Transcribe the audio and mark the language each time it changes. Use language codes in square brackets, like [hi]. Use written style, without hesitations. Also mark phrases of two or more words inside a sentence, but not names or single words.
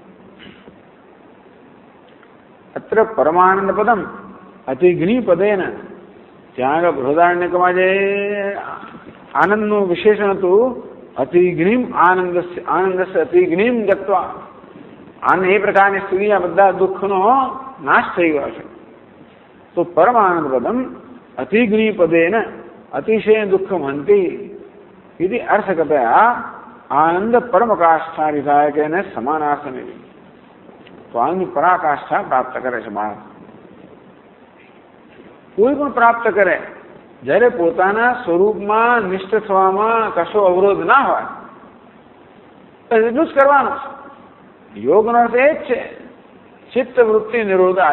[sa] અત્ર પરમાનંદ પદમ અતિઘ્ની પદેન, [gu] ત્યાં આગળ બૃહદારણ્યકમાં જે આનંદનું વિશેષણ હતું, [sa] અતિઘ્નીમ આનંદસ્ય અતિઘ્નીમ ગત્વા, [gu] આનંદ એ પ્રકારની સ્થિતિ, આ બધા દુઃખનો નાશ થઈ ગયો છે. [sa] તો પરમાનંદ પદમ અતિઘ્ની પદેન અતિશય દુઃખમ હંતિ इति अर्थकतया आनंद परमकाष्ठा विधायक समानार्थ [hi] में तो आनंद पराकाष्ठा प्राप्त करे [gu] છે બાળક. કોઈ પણ પ્રાપ્ત કરે જ્યારે પોતાના સ્વરૂપમાં નિષ્ઠ થવામાં કશો અવરોધ ના હોય એટલું જ કરવાનું છે. યોગનો અર્થ એ જ છે [sa] ચિત્ત વૃત્તિ નિરોધા.